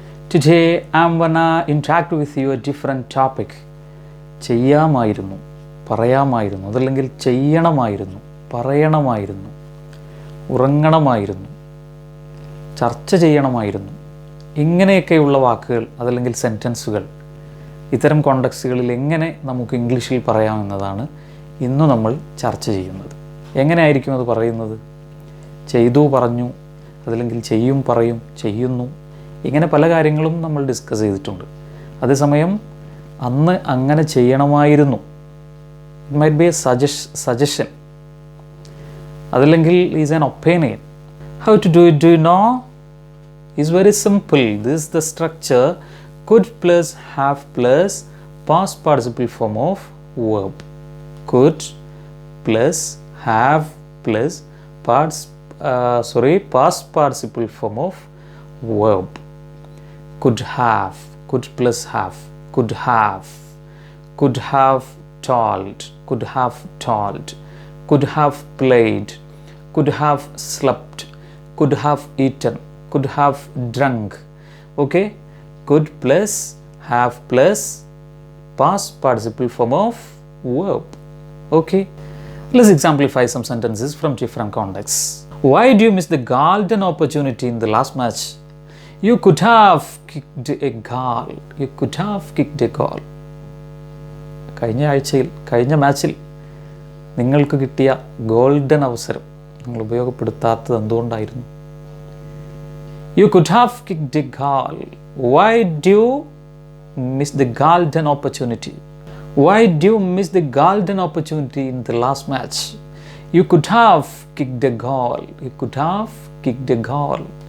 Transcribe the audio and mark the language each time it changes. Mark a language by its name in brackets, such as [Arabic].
[English] Today I'm gonna interact with you a different topic. [Malayalam] ചെയ്യാമായിരുന്നു, പറയാമായിരുന്നു, അതല്ലെങ്കിൽ ചെയ്യണമായിരുന്നു, പറയണമായിരുന്നു, ഉറങ്ങണമായിരുന്നു, ചർച്ച ചെയ്യണമായിരുന്നു, ഇങ്ങനെയൊക്കെയുള്ള വാക്കുകൾ അതല്ലെങ്കിൽ സെൻറ്റൻസുകൾ ഇത്തരം കോണ്ടക്സ്റ്റുകളിൽ എങ്ങനെ നമുക്ക് ഇംഗ്ലീഷിൽ പറയാമെന്നതാണ് ഇന്ന് നമ്മൾ ചർച്ച ചെയ്യുന്നത്. എങ്ങനെയായിരിക്കും അത് പറയുന്നത്? ചെയ്തു, പറഞ്ഞു, അതല്ലെങ്കിൽ ചെയ്യും, പറയും, ചെയ്യുന്നു, ഇങ്ങനെ പല കാര്യങ്ങളും നമ്മൾ ഡിസ്കസ് ചെയ്തിട്ടുണ്ട്. അതേസമയം അന്ന് അങ്ങനെ ചെയ്യണമായിരുന്നു, [English] it might be a suggestion, [Malayalam] അതല്ലെങ്കിൽ [English] Is an opinion. How to do it, do you know? Is very simple. This is the structure could plus have plus past participle form of verb. Could plus have plus past participle form of verb. Could have, could plus have, could have told, could have told, could have played, could have slept, could have eaten, could have drunk. Okay, could plus have plus past participle form of verb. Okay, let's exemplify some sentences from different contexts. Why do you miss the golden opportunity in the last match? You could have kicked a goal. You could have kicked a goal. [Malayalam] കഴിഞ്ഞ മാച്ചിൽ നിങ്ങൾക്ക് കിട്ടിയ golden അവസരം നിങ്ങൾ ഉപയോഗപ്പെടുത്താത്തത് എന്തുകൊണ്ടായിരുന്നു? [English] You could have kicked a goal. Why do you miss the golden opportunity? Why do you miss the golden opportunity in the last match? You could have kicked a goal. You could have kicked a goal.